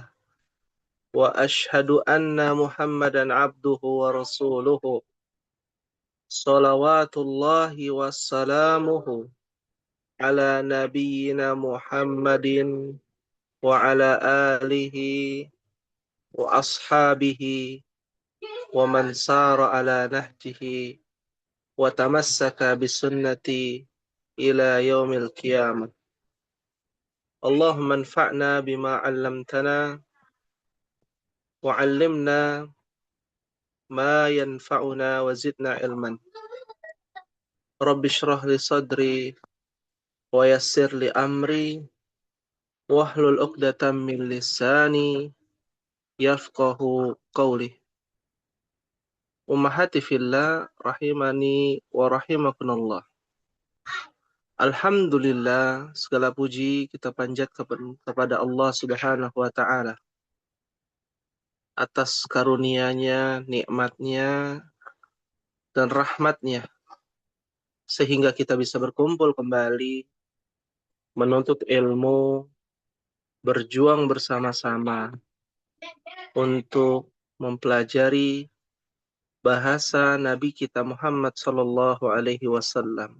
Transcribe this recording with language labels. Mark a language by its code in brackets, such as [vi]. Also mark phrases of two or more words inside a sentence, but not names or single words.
[ar] وأشهد أن محمدا عبده ورسوله. صلوات الله وسلامه على نبينا محمد وعلى آله وأصحابه ومن سار على نهجه وتمسك بسنته إلى يوم القيامة. اللهم انفعنا بما علمتنا وعلمنا ما ينفعنا وزدنا علما. رب اشرح لي صدري ويسر لي أمري واحلل عقدة من لساني يفقهوا قولي. أمهاتي في الله رحمني ورحمكم الله. [id] Alhamdulillah, segala puji kita panjat kepada [ar] الله سبحانه وتعالى [id] atas karunia-Nya, nikmat-Nya dan rahmat-Nya sehingga kita bisa berkumpul kembali menuntut ilmu, berjuang bersama-sama untuk mempelajari bahasa Nabi kita Muhammad [ar] صلى الله عليه وسلم.